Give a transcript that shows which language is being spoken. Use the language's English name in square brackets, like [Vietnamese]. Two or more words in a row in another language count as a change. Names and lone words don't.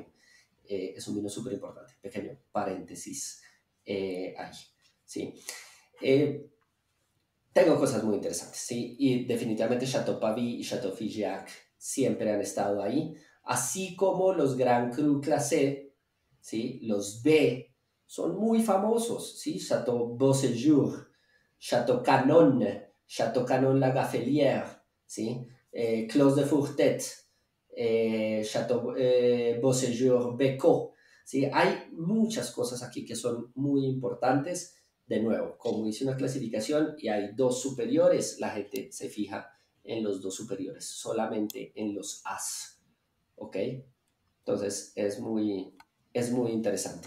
[Spanish] Es un vino súper importante, pequeño paréntesis ahí, ¿sí? Tengo cosas muy interesantes, ¿sí? Y definitivamente Chateau Pavie y Chateau Figeac siempre han estado ahí, así como los Grand Cru Classé, ¿sí? Los B son muy famosos, ¿sí? Chateau Beauséjour, Chateau Canon La Gaffelière, ¿sí? Clos de Fourtet, Chateau Beauséjour, Becot. ¿Sí? Hay muchas cosas aquí que son muy importantes. De nuevo, como hice una clasificación y hay dos superiores, la gente se fija en los dos superiores, solamente en los As. ¿Ok? Entonces es muy interesante.